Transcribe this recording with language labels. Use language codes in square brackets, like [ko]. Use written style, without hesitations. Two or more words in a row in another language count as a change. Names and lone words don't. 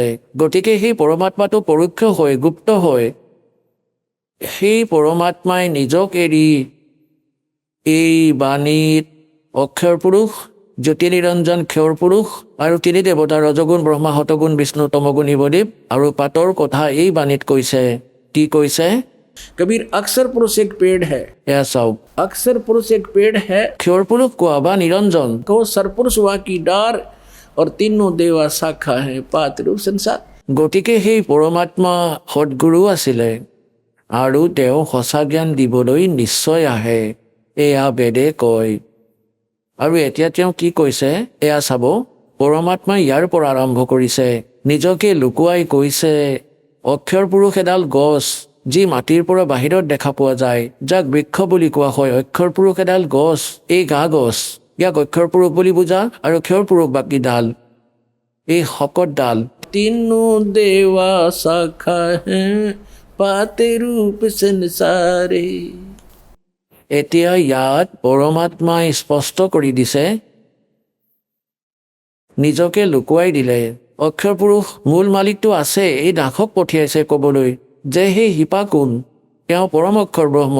[as] গতিকে সেই পৰমাত্মাটো পৰোক্ষ হৈ গুপ্ত হৈ সেই পৰমাত্মাই নিজক এৰি এই বাণীত অক্ষৰ পুৰুষ, জ্যোতি নিৰঞ্জন ক্ষৰ পুৰুষ আৰু তিনি দেৱতা ৰজগুণ ব্ৰহ্মা শতগুণ বিষ্ণু তমগুণ শিৱদেৱ আৰু পাতৰ কথা এই বাণীত কৈছে। কি কৈছে? [hi] कबीर अक्षर पुरुष एक पेड़ है। [as] এয়া চাওক, [hi] अक्षर पुरुष एक पेड़ है, [as] ক্ষৰ পুৰুষ কোৱা বা নিৰঞ্জন, [hi] कहो सरपुरुष वाकी डार, और तीनों देवा शाखा है पात रूप संसार। [as] গতিকে সেই পৰমাত্মা সদগুৰু আছিলে আৰু তেওঁ সঁচা জ্ঞান দিবলৈ নিশ্চয় আহে, এয়া বেদে কয়। আৰু এতিয়া তেওঁ কি কৈছে এয়া চাব। পৰমাত্মাই ইয়াৰ পৰা আৰম্ভ কৰিছে, নিজকে লুকুৱাই কৈছে অক্ষৰ পুৰুষ এডাল গছ যি মাটিৰ পৰা বাহিৰত দেখা পোৱা যায়, যাক বৃক্ষ বুলি কোৱা হয়। অক্ষৰ পুৰুষ এডাল গছ, এই গা গছ, ইয়াক অক্ষৰ পুৰুষ বুলি বুজা আৰু ক্ষৰ পুৰুষ বাকী ডাল। এই শকতডাল [hi] तीनों देवा शाखा हैं पाते रूप संसारे। [as] এতিয়া ইয়াত পৰমাত্মাই স্পষ্ট কৰি দিছে, নিজকে লুকুৱাই দিলে। অক্ষৰ পুৰুষ মূল মালিকটো আছে, এই দাসক পঠিয়াইছে ক'বলৈ যে সেই শিপা কোন, তেওঁ পৰম অক্ষৰ ব্ৰহ্ম।